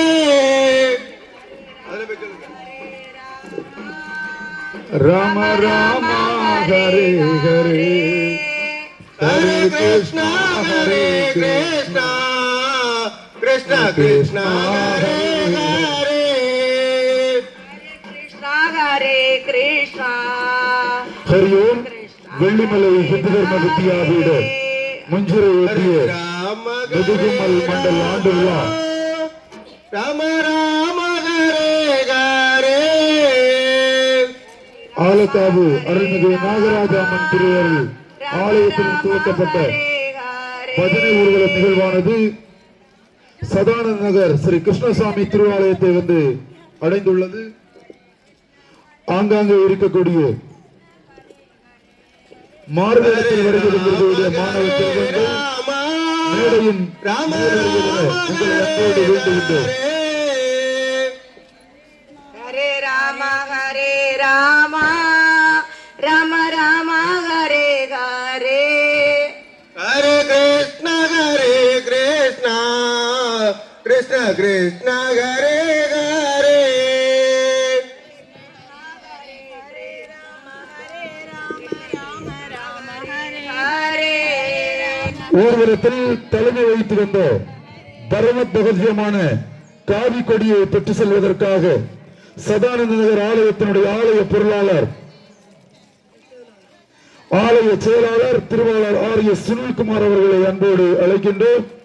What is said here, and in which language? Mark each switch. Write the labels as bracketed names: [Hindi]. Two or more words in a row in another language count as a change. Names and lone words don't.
[Sanskrit] राम राम हरे हरे हरे कृष्ण कृष्ण कृष्ण हरे हरे कृष्ण हरे कृष्ण हरिओम [Tamil] வெள்ளிமலை ஹிந்து தர்ம வித்யாபீட மஞ்சுரை ஓட்டிய முதுகுமல் மண்டல் ஆண்டு விழா [Sanskrit] राम राम हरे हरे [Tamil] ஆலத்தாவு அருள்மிகு நாகராஜ அம்மன் திருவருள் ஆலயத்தில் துவக்கப்பட்ட பஜனை ஊர்வல நிகழ்வானது சதானந்த நகர் ஸ்ரீ கிருஷ்ணசாமி திருவாலயத்தை வந்து அடைந்துள்ளது. ஆங்காங்கே இருக்கக்கூடிய மார்கத்தில் வருகிறது மாணவ செல்வங்கள் மேடையின் உங்களை அன்போடு வேண்டுகின்றோம். [Sanskrit] हरे राम राम राम हरे हरे हरे कृष्ण कृष्ण कृष्ण हरे हरे [Tamil] ஊர்வலத்தில் தலைமை வைத்து வந்த பரம பகவதியமான காவி கொடியை பெற்று செல்வதற்காக சதானந்த நகர் ஆலயத்தினுடைய ஆலய பொருளாளர் ஆலய செயலாளர் திருவாளர் ஆர் எஸ் சுனில்குமார் அவர்களை அன்போடு அழைக்கின்றோம்.